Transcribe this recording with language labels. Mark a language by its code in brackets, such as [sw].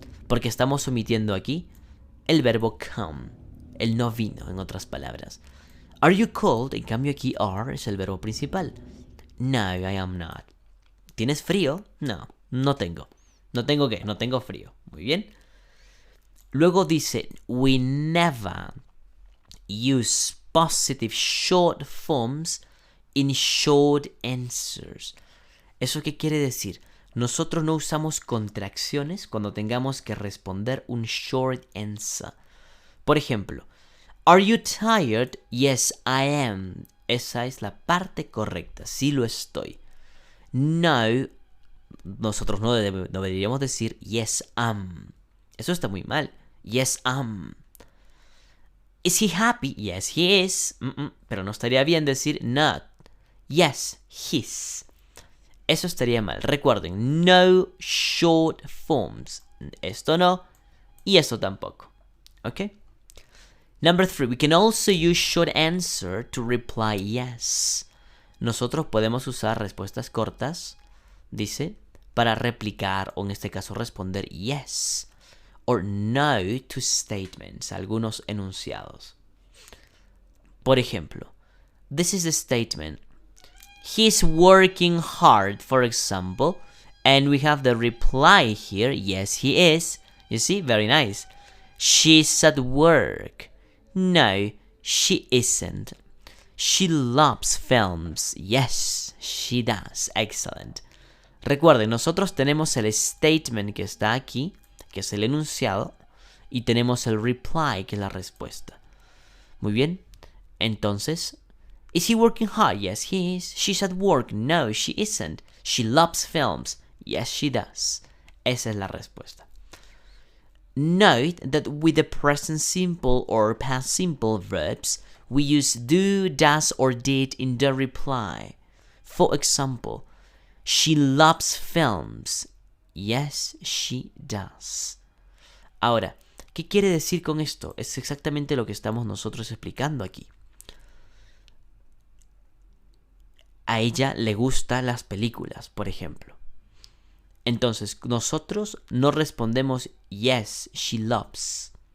[es] Porque estamos omitiendo aquí el verbo come. Él no vino, en otras palabras. [en] Are you cold? [es] En cambio aquí are es el verbo principal. [en] No, I am not. [es] ¿Tienes frío? No, no tengo. ¿No tengo qué? No tengo frío. Muy bien. Luego dice, [en] we never use positive short forms in short answers. [es] ¿Eso qué quiere decir? Nosotros no usamos contracciones cuando tengamos que responder un short answer. Por ejemplo, [en] Are you tired? Yes, I am. [es] Esa es la parte correcta. Sí lo estoy. No, nosotros no deberíamos decir [en] yes, am. [es] Eso está muy mal. [en] Yes, am. Is he happy? Yes, he is. [es] Pero no estaría bien decir not. [en] Yes, his. [es] Eso estaría mal. Recuerden, [en] no short forms. [es] Esto no y esto tampoco. ¿Ok? [en] Number 3, we can also use short answer to reply yes. [es] Nosotros podemos usar respuestas cortas, dice, para replicar o en este caso responder [en] yes or no to statements, [es] algunos enunciados. Por ejemplo, [en] this is the statement. He's working hard, for example, and we have the reply here. Yes, he is. You see, very nice. She's at work. No, she isn't. She loves films. Yes, she does. Excellent. [es] Recuerden, nosotros tenemos el statement que está aquí, que es el enunciado, y tenemos el reply, que es la respuesta. Muy bien. Entonces, [en] is he working hard? Yes, he is. She's at work. No, she isn't. She loves films. Yes, she does. [es] Esa es la respuesta. [en] Note that with the present simple or past simple verbs, we use do, does, or did in the reply. For example, she loves films. Yes, she does. [es] Ahora, ¿qué quiere decir con esto? Es exactamente lo que estamos nosotros explicando aquí. A ella le gustan las películas, por ejemplo. Entonces, nosotros no respondemos [en] yes, she loves.